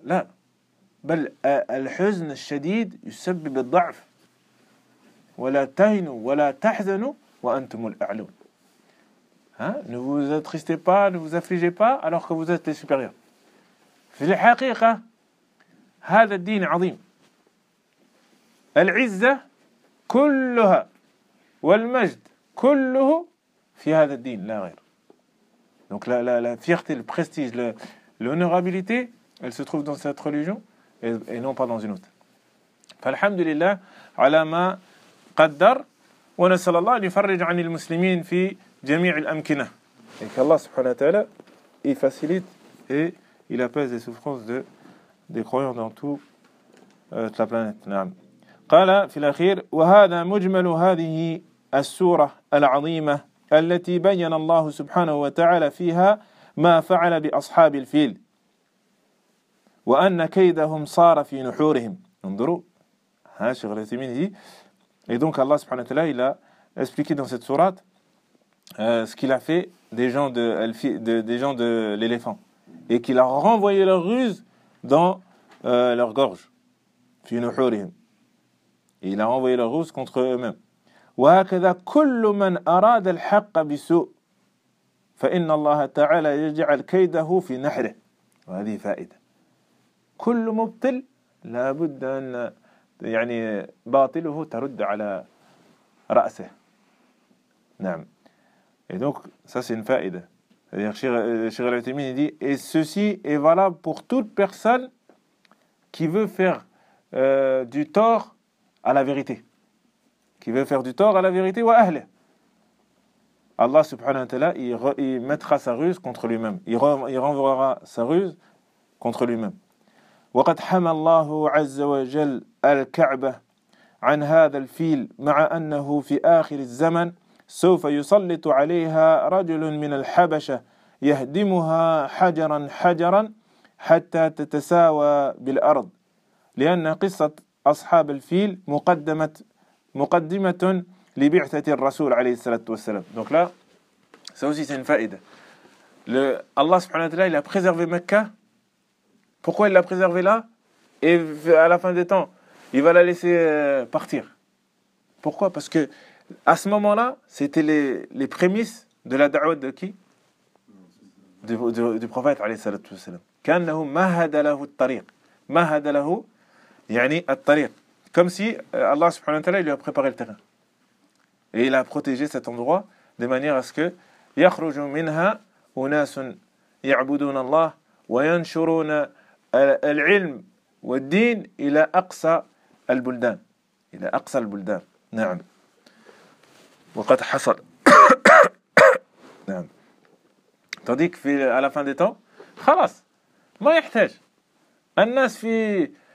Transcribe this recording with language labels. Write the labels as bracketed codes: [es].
[ar] لا بل الحزن الشديد يسبب الضعف ولا تهنوا ولا تحزنوا وأنتم الأعلون. [fr] Ne vous attristez pas, ne vous affligez pas alors que vous êtes les supérieurs. [ar] في الحقيقة هذا الدين عظيم العزة كلها والمجد كله في هذا الدين لا غير. [fr] Donc la fierté, le prestige, l'honorabilité, elle se trouve dans cette religion et non pas dans une autre. [ar] فالحمدلله على ما قدر ونسأل الله أن يفرج عن المسلمين في جميع الأمكنة. [fr] Et qu'Allah subhanahu wa ta'ala y facilite et il apaise les souffrances des croyants dans toute la planète. [ar] نعم. قال في الأخير وهذا مجمل هذه السورة العظيمة التي بين الله سبحانه وتعالى فيها ما فعل بأصحاب الفيل وأن كيدهم صار في نحورهم. انظروا ها شغلة منه. [fr] Et donc Allah subhanahu wa ta'ala il a expliqué dans cette sourate ce qu'il a fait des gens de l'éléphant et qu'il a renvoyé leur ruse dans leur gorge. [ar] في نحورهم. [fr] Et il a renvoyé leur ruse contre eux-mêmes. [ar] وهكذا كل من أراد الحق بسوء فإن الله تعالى يجعل كيده في نحره. وهذه فائدة. كل مبطل لا بد أن يعني باطله ترد على رأسه. نعم. [fr] Et donc ça c'est une فائدة. C'est-à-dire Cheikh Al-Uthaymeen dit et ceci est valable pour toute personne qui veut faire du tort à la vérité. Qui veut faire du tort à la vérité [ar] wa ahli. [fr] Allah subhanahu wa ta'ala, il mettra sa ruse contre lui-même. Il renverra sa ruse contre lui-même. [ar] وقد حمى الله عز وجل الكعبة عن هذا الفيل مع أنه في آخر الزمن سوف يسلط عليها رجل من الحبشة يهدمها حجرا حجرا حتى تتساوى بالأرض لأن قصة أصحاب الفيل مقدمة لبعثة الرسول عليه الصلاة والسلام. [fr] Donc là, ça aussi c'est une faïda. Allah subhanahu wa ta'ala, il a préservé Mecca. Pourquoi il l'a préservé là? Et à la fin des temps, il va la laisser partir. Pourquoi? Parce que à ce moment-là, c'était les prémices de la da'wah de qui? Du prophète, alayhi salatu wa salam. [ar] كَانَّهُ مَهَدَ لَهُ الطَّرِيقِ مَهَدَ لَهُ يَعْنِي الطَّرِيقِ. [fr] Comme si Allah subhanahu wa ta'ala lui a préparé le terrain. Et il a protégé cet endroit de manière à ce que [ar] يَخْرُجُ مِنْهَا أُنَاسٌ يَعْبُدُونَ اللَّهِ وَيَنْشُرُونَ العلم والدين إلى أقصى البلدان إلى أقصى البلدان نعم وقد حصل نعم تديك في [fr] à la fin des temps [ar] خلاص ما يحتاج الناس في